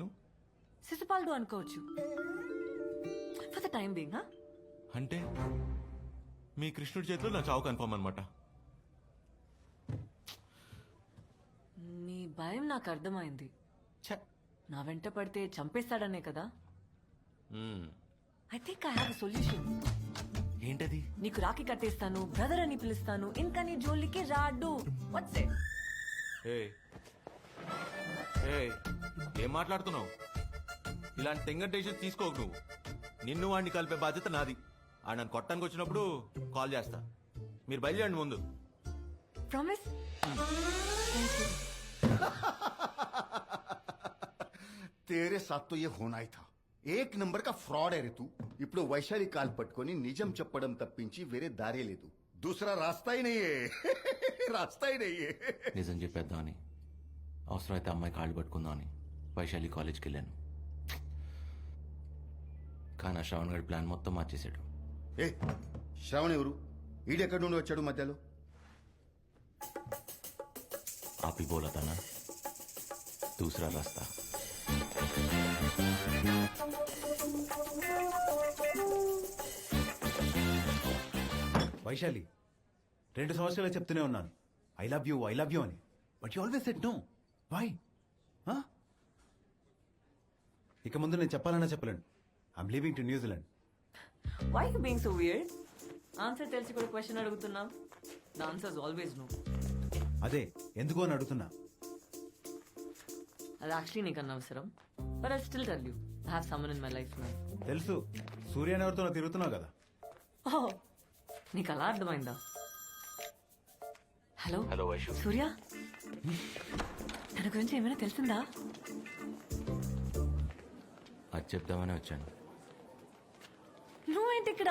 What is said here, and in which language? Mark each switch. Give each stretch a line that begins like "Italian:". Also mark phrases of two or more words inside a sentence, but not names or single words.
Telugu: శిశుపాలుడు అనుకోవచ్చు
English: for the time being.
Telugu: అంటే మీ కృష్ణుడి చేతిలో నా చావు కన్ఫర్మ్ అనమాట. మీ భయం నాకు అర్థమైంది. ఛ! నా వెంట పడితే చంపేస్తాడనే కదా? మ్మ్.
English: I think I have a solution.
Telugu: ఏంటది? నీకు రాఖీ కట్టేస్తాను, బ్రదర్ అని పిలుస్తాను, ఇంకా నీ జోలికి రాడు.
English: What's it?
Telugu: ఏయ్, ఏయ్, ఏం మాట్లాడుతున్నావు? ఇలాంటి తెంగర్ డెసిషన్ తీసుకోకు నువ్వు. నిన్ను వాడిని కలిపే బాధ్యత నాది. ఆ నన్ను కొట్టడానికి వచ్చినప్పుడు కాల్ చేస్తా. మీరు బయలుదేరండి ముందు. ప్రామిస్?
Hindi: तेरे साथ तो ये होना ही था. एक नंबर का फ्रॉड है रे तू.
Telugu: ఇప్పుడు వైశాలి కాల్ పట్టుకొని నిజం చెప్పడం తప్పించి వేరే దారి లేదు.
Hindi: दूसरा रास्ता ही नहीं है. रास्ता ही नहीं है.
Telugu: నిజం చెప్పేద్దామని, అవసరమైతే అమ్మాయి కాళ్ళు పట్టుకుందామని వైశాలి కాలేజ్కి వెళ్ళాను. కానీ ఆ శ్రవణ్ గడి ప్లాన్ మొత్తం మార్చేశాడు. ఏ శ్రవణ్ ఎవరు? ఈడెక్కడి నుండి వచ్చాడు మధ్యలో?
Hindi: आप ही बोला था ना, दूसरा रास्ता.
Telugu: వైశాలి, 2 సంవత్సరాలు చెప్తూనే ఉన్నాను
English: I love you
Telugu: అని.
English: But you always said no. Why?
Telugu: ఇక ముందు నేను చెప్పాలన్నా చెప్పలేను.
English: I'm leaving to New Zealand. Why you being so weird?
Telugu: ఆన్సర్ తెలిసి కూడా క్వశ్చన్ అడుగుతున్నావు.
English: The answer is always no.
Telugu: అదే ఎందుకు అని అడుగుతున్నా. అది యాక్చువల్లీ నీకు అనవసరం.
English: But I still tell you, I have someone in my life now.
Telugu: తెలుసు, సూర్యని ఎవరితో తిరుగుతున్నావు కదా. ఓహ్, నీకు అలా అర్థమైందా? హలో హలో వైషు. సూర్య, తన గురించి ఏమైనా తెలిసిందా? అది చెప్దామని వచ్చాను. నువ్వేంటి ఇక్కడ?